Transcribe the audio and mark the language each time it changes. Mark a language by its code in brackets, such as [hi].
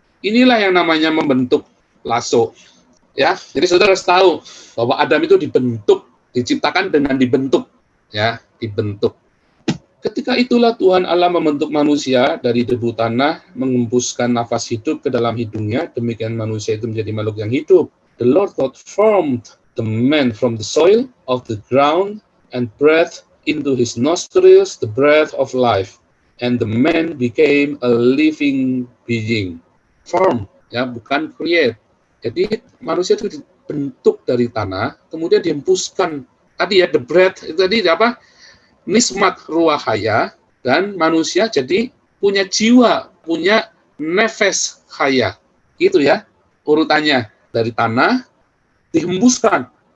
[id] Inilah yang namanya membentuk plaso, ya. Jadi saudara harus tahu bahwa Adam itu dibentuk, diciptakan dengan dibentuk, ya, dibentuk. Ketika itulah Tuhan Allah membentuk manusia dari debu tanah, mengembuskan nafas hidup ke dalam hidungnya, demikian manusia itu menjadi makhluk yang hidup. [en] The Lord God formed the man from the soil of the ground and breathed into his nostrils the breath of life, and the man became a living being. [id] Form, ya, bukan create. Jadi manusia itu dibentuk dari tanah, kemudian dihembuskan. Tadi ya, [en] the breath, [id] itu tadi apa? Nismat ruahaya, dan manusia jadi punya jiwa, punya nefes haya. Gitu ya, urutannya. Dari tanah, dihembuskan.